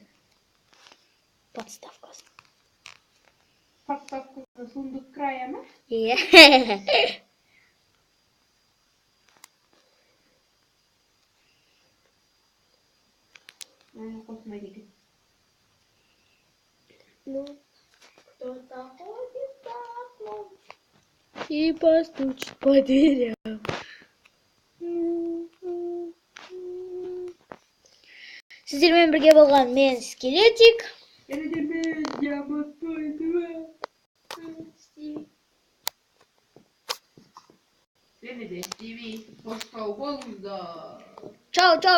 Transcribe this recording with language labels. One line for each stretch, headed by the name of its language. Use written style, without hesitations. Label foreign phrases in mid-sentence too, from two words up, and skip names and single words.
Kazakh: Подставкасын. Подставкасы сундук края ма? Иә. Мені қосмайды екен. Ну,
Russian: Кто-то ходит за окном. И постучит по дверям.
Kazakh: Сіздермен бірге болған мен Скелетик. Және де мен Жабатойдыма. Және де Стиви. Қош сау болыңыздар.